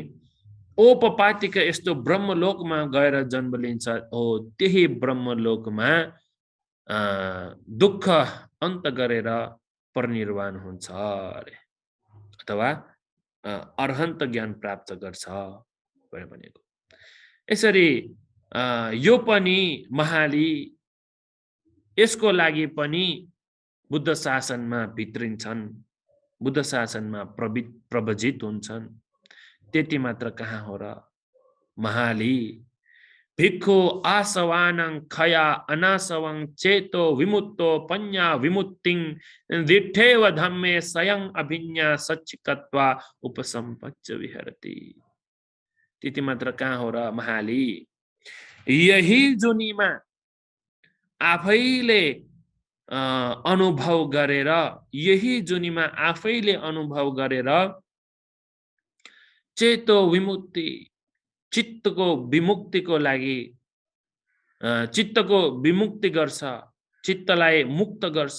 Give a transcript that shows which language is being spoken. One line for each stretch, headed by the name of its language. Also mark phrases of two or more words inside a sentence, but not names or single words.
Nepali: अनि ओपपातिका यस्तो ब्रह्मलोकमा गएर जन्म लिन्छ हो त्यही ब्रह्मलोकमा दुःख अन्त गरेर परिनिर्वाण हुन्छ अरे अथवा अर्हन्त ज्ञान प्राप्त गर्छ भनेको। यसरी यो पनि महाली यसको लागि पनि बुद्ध शासनमा भित्रिन्छन्, बुद्ध शासनमा प्रवजित हुन्छन्। त्यति मात्र कहाँ हो र महाली
Pali: भिक्खु आसवानं खया अनासवं चेतो विमुक्तो पन्या विमुक्तिं दिठेव धम्मे स्वयं अभिज्ञा सच्चिकत्वा उपसंपच्च विहरति।
Nepali: त्यति मात्र कहाँ हो र महाली यही जुनीमा आफैले अनुभव गरेर, यही जुनीमा आफैले अनुभव गरेर चेतो विमुक्ति चित्तको विमुक्तिको लागि चित्तको विमुक्ति गर्छ, चित्तलाई मुक्त गर्छ।